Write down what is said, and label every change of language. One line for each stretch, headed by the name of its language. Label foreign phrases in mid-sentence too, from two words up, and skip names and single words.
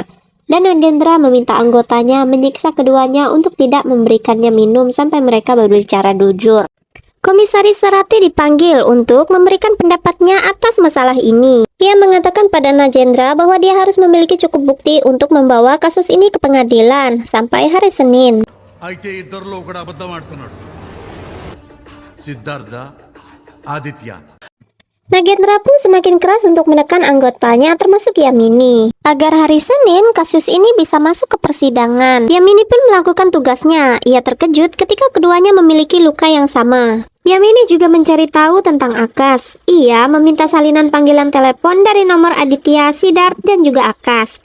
Indonesian: Dan Nagendra meminta anggotanya menyiksa keduanya untuk tidak memberikannya minum sampai mereka berbicara jujur. Komisaris Sarati dipanggil untuk memberikan pendapatnya atas masalah ini. Ia mengatakan pada Nagendra bahwa dia harus memiliki cukup bukti untuk membawa kasus ini ke pengadilan sampai hari Senin.
Telugu: అయితే ఇద్దరిలో ఒకడు అబద్ధం ఆడుతున్నాడు సిద్ధార్థ ఆదిత్య
Indonesian: Nagendra pun semakin keras untuk menekan anggotanya termasuk Yamini agar hari Senin kasus ini bisa masuk ke persidangan. Yamini pun melakukan tugasnya. Ia terkejut ketika keduanya memiliki luka yang sama. Yamini juga mencari tahu tentang Akash. Ia meminta salinan panggilan telepon dari nomor Aditya, Siddharth, dan juga Akash.